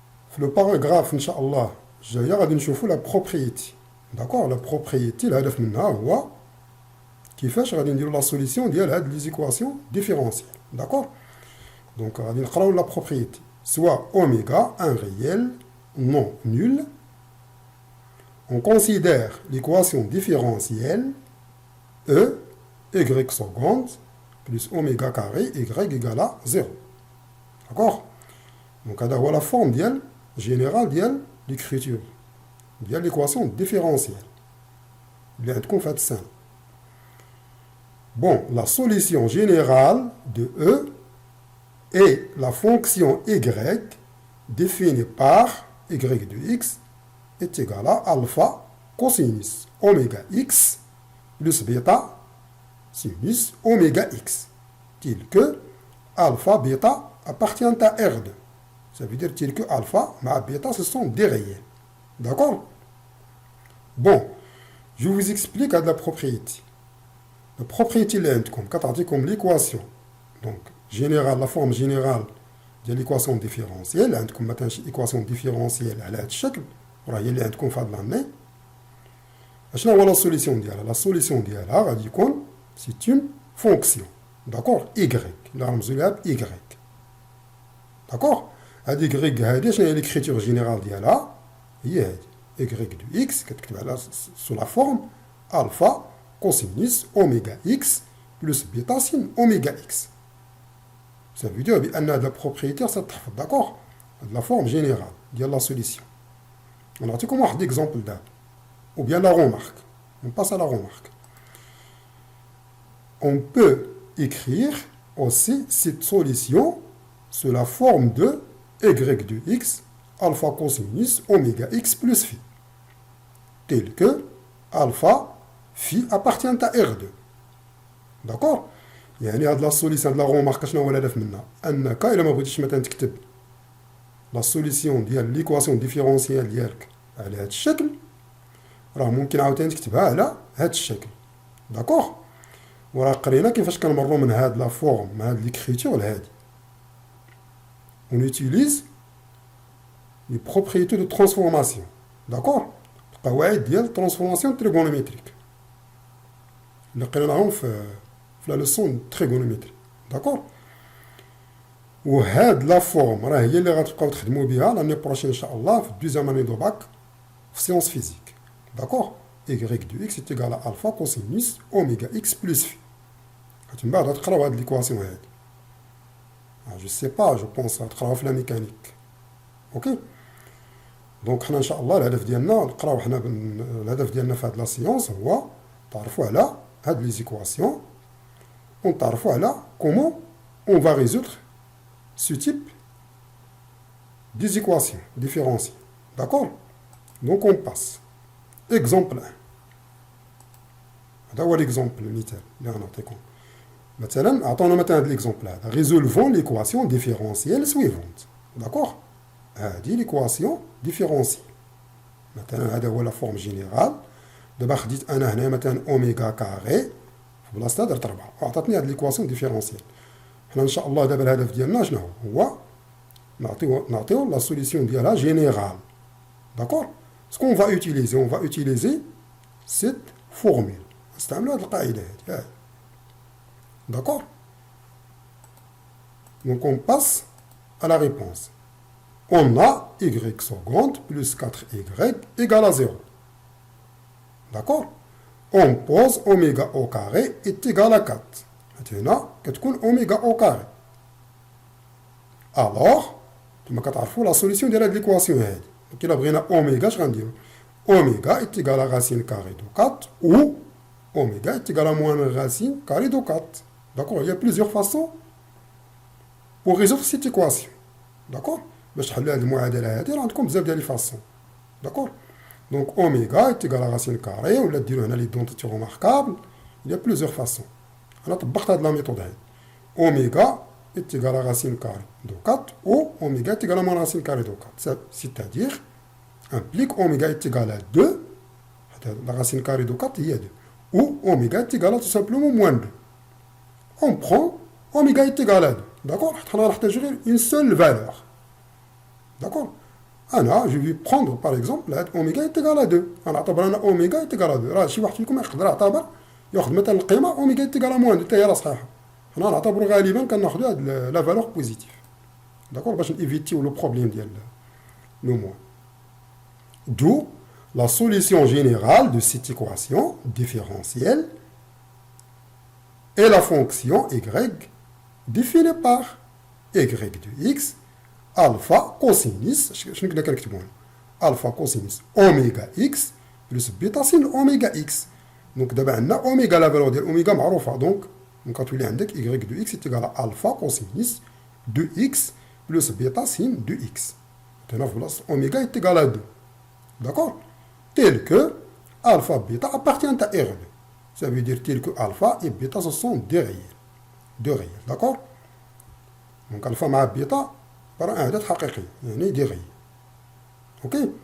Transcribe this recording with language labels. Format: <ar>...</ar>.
<ar>في لو باراغراف ان شاء الله الجايه غادي نشوفوا لا بروبريتي، داكور. لا بروبريتي الهدف منها هو كيفاش غادي نديروا لا سوليسيون ديال هاد لي زيكواسيون ديفيرونسييل، داكور. دونك غادي نقراو لا بروبريتي.</ar> <fr>سوا اوميغا ان ريال non nul, on considère l'équation différentielle E y seconde plus oméga carré y égale à 0, d'accord.</fr> <ar>Donc هذا هو لا فورم ديال جينيرال ديال l'écriture ديال l'équation différentielle اللي عندكم في هاد السنة.</ar> <fr>Bon, la solution générale de E est la fonction y définie par y de x est égal à alpha cosinus oméga x plus bêta sinus oméga x, tel que alpha bêta appartient à R2. Ça veut dire tel que alpha et bêta ce sont des réels, d'accord. Bon, je vous explique la propriété. La propriété comme l'équation donc générale, la forme générale de l'équation différentielle</fr> <ar>عندكم مثلا شي équation différentielle على هذا الشكل راه هي اللي عندكم في هذا لاني. شنو هو لا سوليسيون ديالها؟ لا سوليسيون ديالها غادي يكون سي اون فونكسيون، داكور، y اللي غنرمزو لها ب y، داكور. هاد y هادي شنو هي ليكريتور جينيرال ديالها؟ هي هادي y de x كتكتب على سو لا فورم alpha</ar> <fr>cosinus oméga x plus bêta sin oméga x. Ça veut dire que la propriété, c'est d'accord, la forme générale de la solution. On a comme un exemple là, ou bien la remarque. On passe à la remarque. On peut écrire aussi cette solution sous la forme de y de x alpha cosinus oméga x plus phi, tel que alpha phi appartient à R2. D'accord?</fr> <ar>يعني هاد لا سوليسيون هاد لا رومارك شنو هو الهدف منها؟ انك الا ما بغيتيش مثلا تكتب لا سوليسيون ديال ليكواسيون ديفيرونسيال ديالك على هاد الشكل، راه ممكن عاوتاني تكتبها على هاد الشكل. داكوغ؟ وراه قرينا كيفاش كنمروا من هاد لا فورم من هاد ليكريتور لهادي.</ar> <fr>On utilise les propriétés de transformation. D'accord?</fr> <ar>القواعد ديال transformation trigonométrique اللي قريناهم في la leçon trigonométrie.</ar> <fr>D'accord?</fr> <ar>وهاد لا فورم راه هي اللي غتبقاو تخدموا بها لاني بروشين ان شاء الله في الدوزيام اني دو باك في سيونس فيزيك.</ar> <fr>داكوغ؟ y de x est égal à alpha cosinus oméga x plus phi.</fr> <ar>من بعد غتقراو هاد ليكواسيون هادي. جو سي با جو بونس غتقراوها في لا ميكانيك. اوكي؟ دونك حنا ان شاء الله الهدف ديالنا نقراو حنا الهدف ديالنا في هاد لا سيونس هو تعرفوا على هاد لي زيكواسيون ونتعرفوا على</ar> <fr>comment on va résoudre ce type des équations différentielles. D'accord? Donc on passe. Exemple 1.</fr> <ar>هذا هو l'exemple المثال اللي غنعطيكم. مثلا عطونا مثلا هذا l'exemple هذا.</ar> <fr>Résolvons l'équation différentielle suivante. D'accord?</fr> <ar>هذه l'équation différentielle. مثلا هذا هو la forme générale. دابا خديت انا هنا مثلا اوميغا كاري في بلاصتها درت 4 وعطاتني هاد ليكواسيون ديفيرونسيال. حنا ان شاء الله دابا الهدف ديالنا شنو هو؟ نعطيو لا سوليسيون ديالها جينيرال. داكور؟ سكون فا اوتيليزي اون فا اوتيليزي سيت فورمول، نستعملوا هاد القاعده هادي.</ar> <fr>داكور؟ دونك اون باس à la réponse. On a y seconde plus 4y égale à 0. D'accord? On pose oméga au carré est égal à 4. Maintenant, كتكون oméga au carré.</fr> <ar>Alors, كما كتعرفوا la solution ديال هاد l'équation هادي. كي بغينا</ar> <fr>oméga</fr> <ar>اش غنديرو؟</ar> <fr>Oméga est égal à racine carrée de 4 ou oméga est égal à moins racine carrée de 4. D'accord? Il y a plusieurs façons pour résoudre cette équation. D'accord?</fr> <ar>باش تحلوا هاد المعادله هادي راه عندكم بزاف ديال لي فاسون.</ar> <fr>داكور؟ Donc oméga est égal à racine carrée, ou la dire on a l'identité remarquable, il y a plusieurs façons. On a طبقت la méthode. Oméga est égal à racine carrée de 4 ou oméga est égal à moins racine carrée de 4. C'est-à-dire, implique oméga est égal à 2, la racine carrée de 4 il y a 2, ou oméga est égal à tout simplement moins 2. On prend oméga est égal à 2. D'accord? On va une seule valeur. D'accord? je vais prendre par exemple oméga est égal à 2.</fr> <ar>انا اعتبر انا اوميغا est égal à 2. راه شي واحد فيكم يقدر يعتبر ياخذ مثلا القيمه اوميغا</ar> <fr>est égal à moins 2</fr> <ar>حتى هي راه صحيحه. حنا نعتبروا غالبا كناخذوا هاد لا فالور بوزيتيف. داكور باش نيفيتيو لو بروبليم ديال لو موان.</ar> <fr>D'où la solution générale de cette équation différentielle est la fonction y définie par y de x alpha cosinus</fr> <ar>شنو كنا كنكتبوا</ar> <fr>alpha cosinus اوميغا x plus بيتا سين اوميغا x.</fr> <ar>دونك دابا عندنا اوميغا لا فالور ديال اوميغا معروفه. دونك كتولي عندك</ar> <fr>y de x est égal à alpha cosinus de x plus بيتا سين de x.</fr> <ar>هنا في بلاصه اوميغا est égal à 2.</ar> <fr>D'accord? Tel que alpha bêta appartient à R2. Ça veut dire tel que alpha et bêta ce sont deux réels. Deux réels. D'accord? Donc alpha مع bêta par un عدد حقيقي يعني des réels. Ok?</fr>